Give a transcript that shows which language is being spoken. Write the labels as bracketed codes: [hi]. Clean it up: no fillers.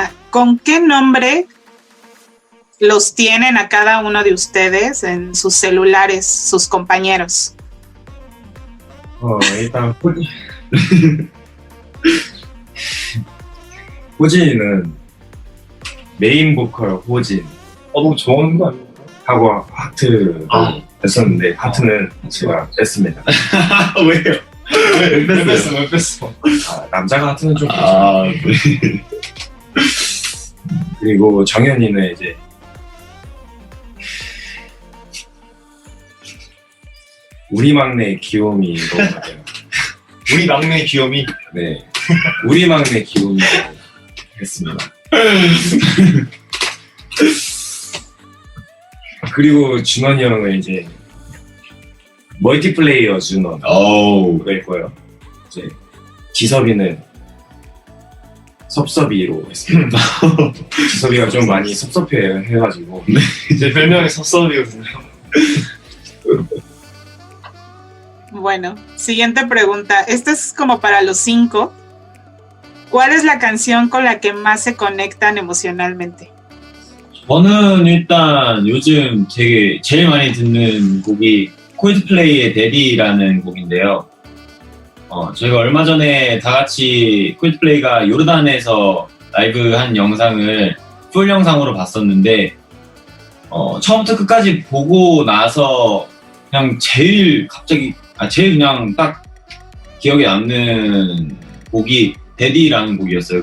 [es] ¿Con qué nombre los tienen a cada uno de ustedes en sus celulares, sus compañeros? [ko] 일단 호진이는 메인 보컬 호진 너무 좋아하는 거 아니에요? 하고 하트 했었는데 하트는 제가 뺐습니다. 왜요? 왜 뺐어요? 왜 뺐어? 남자가 하트는 좀 네. 그리고 정현이는 이제 우리 막내 귀요미로 같아요. 우리 막내 귀요미. 네, 우리 막내 귀요미로 했습니다. 그리고 준원이 형은 이제 멀티플레이어 준원 될 거예요. 이제 지섭이는 섭섭이로 했습니다. 지섭이가 좀 많이 섭섭해가지고 제 별명이 섭섭이거든요. [es] Bueno, siguiente pregunta. Esta es como para los 5. ¿Cuál es la canción con la que más se conectan emocionalmente? [ko] 저는 일단 요즘 되게 제일 많이 듣는 곡이 콜드플레이의 데디라는 곡인데요. 저희가 얼마 전에 다 같이 콜드플레이가 요르단에서 라이브 한 영상을 풀 영상으로 봤었는데 처음부터 끝까지 보고 나서 그냥 제일 그냥 딱 기억에 남는 곡이 데디라는 곡이었어요.